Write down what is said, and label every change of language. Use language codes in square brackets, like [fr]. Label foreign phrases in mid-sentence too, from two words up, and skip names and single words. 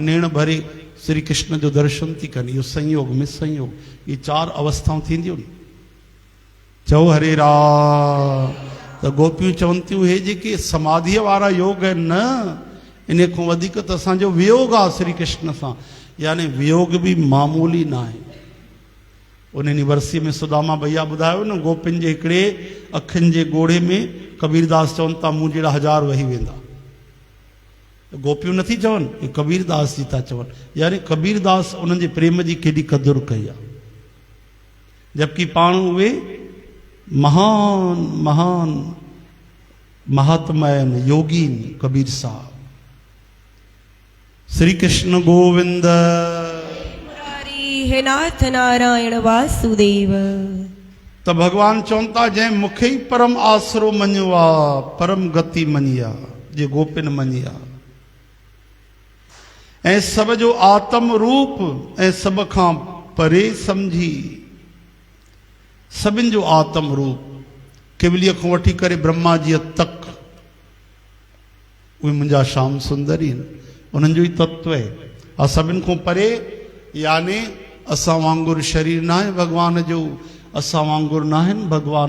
[sd] नेण भरे श्री कृष्ण जो दर्शन थी कनि। इहो संयोग में संयोग। ये 4 अवस्थाऊं थींदियूं। चओ हरे राम। त गोपियूं चवनि थियूं हे जेके समाधीअ वारा योग आहिनि न, इन खां वधीक त असांजो वियोग आहे श्री कृष्ण सां। यानी वियोग बि मामूली न आहे। उन वर्सी में सुदामा भैया ॿुधायो न, गोपियुनि जे हिकिड़े अखियुनि जे ॻोढ़े में कबीरदास चवनि था मूं जहिड़ा 1000 वही वेंदा। गोपियूं नथी चवनि, हे कबीरदास जी था चवनि। यानी कबीरदास उन्हनि जे प्रेम जी केॾी क़दुरु कई आहे। जबकि पाण उहे महान महान महात्मा आहिनि, योगी आहिनि कबीर साहब। श्री कृष्ण गोविंद हे नाथ नारायण वासुदेव। त भगवान चवनि था जंहिं मूंखे ई परम आसरो मञियो आहे, परम गति मञी आहे, जे गोपिन मञी आहे, ऐं सब जो आत्म रूप ऐं सब खां परे समझी। सभिनि जो आत्म रूप, केवलीअ खां वठी करे ब्रह्मा जी तक, उहे मुंहिंजा श्याम सुंदरी आहिनि, उन्हनि जो ई तत्व आहे। ऐं सभिनि खां परे यानी असां वांगुरु शरीर न आहे भगवान जो, असां वांगुरु न आहिनि भगवान।